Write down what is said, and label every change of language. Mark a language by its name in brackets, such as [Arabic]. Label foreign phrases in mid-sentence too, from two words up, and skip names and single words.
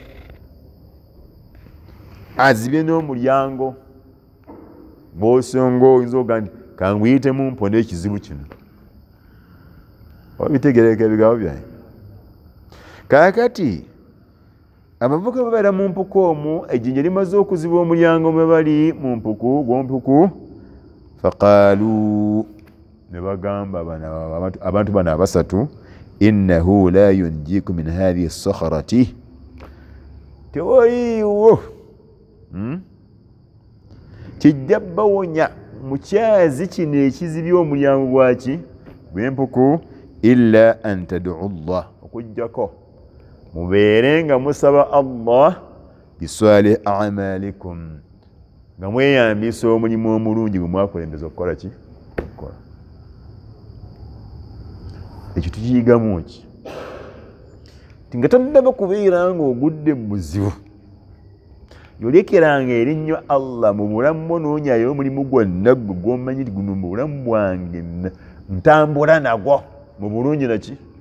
[Ganda] azibye n'omulyango bw'osonga oyinza oga nti kanguyitemu mponde ekizibu kino obitegereka ebigabo byange kaakati abavubuka babeera mu mpuku omwo, ejjinja limaze okuziba omulyango mwe bali mu mpuku gw'ompuku. Faqaalu, ne bagamba abantu bano abasatu, [Arabic] innahu la yunjiku min hadhihi as-sakhrati, tewaliiwo [Ganda] kijja bawonya mu kyazi kino ekizibya omulyango gwaki gw'empuku, [Arabic] illa an tad'u Allah, [Ganda] okujjako mubeere nga musaba Allah [Arabic] bisalih a'malikum, [Ganda] nga mweyambisa omulimu omulungi gwe mwakulembeza okukola ki? Okukola. Ekyo tukiyigamu ki? Nga tonnaba kubeera ng'ogudde mu buzibu, yolekeranga erinnya Allah mu bulamu bwo, noonyayo omulimu gwonna gwe gw'omanyi guno mu bulamu bwange ntambula nagwo mu bulungi naki?